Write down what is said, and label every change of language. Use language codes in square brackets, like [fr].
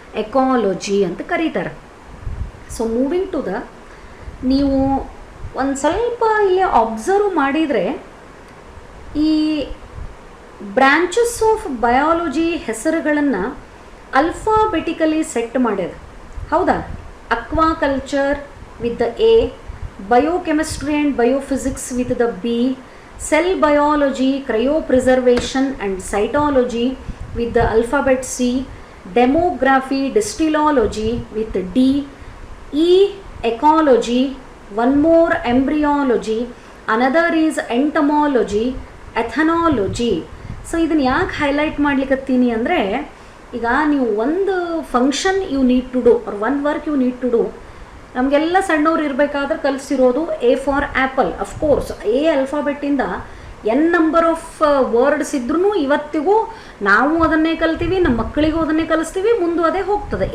[kn] Ecology ಅಂತ ಕರೀತಾರೆ. [en] so moving to the, [kn] ನೀವು ಒಂದು ಸ್ವಲ್ಪ ಇಲ್ಲಿ ಅಬ್ಸರ್ವ್ ಮಾಡಿದರೆ ಈ [en] branches of biology [kn] ಹೆಸರುಗಳನ್ನು ಅಲ್ಫಾಬೆಟಿಕಲಿ ಸೆಟ್ ಮಾಡ್ಯದ, ಹೌದಾ? [en] Aquaculture with the A, biochemistry and biophysics with the B, cell biology, cryopreservation and cytology with the alphabet C, demography, distillology with D, E, ecology, one more embryology, another is entomology, ethnology. [kn] So ಇದನ್ನು ಯಾಕೆ highlight ಮಾಡ್ಲಿಕ್ಕತ್ತೀನಿ ಅಂದರೆ, ಈಗ ನೀವು ಒಂದು [en] function you need to do [kn] or one work you need to do, ನಮಗೆಲ್ಲ ಸಣ್ಣವ್ರು ಇರಬೇಕಾದ್ರೆ ಕಲಿಸಿರೋದು [en] A for apple. [kn] Of course A ಅಲ್ಫಾಬೆಟ್ಟಿಂದ [en] N number of words [kn] ಇದ್ರೂ ಇವತ್ತಿಗೂ ನಾವು ಅದನ್ನೇ ಕಲ್ತೀವಿ, ನಮ್ಮ ಮಕ್ಕಳಿಗೂ ಅದನ್ನೇ ಕಲಿಸ್ತೀವಿ, ಮುಂದೆ ಅದೇ ಹೋಗ್ತದೆ.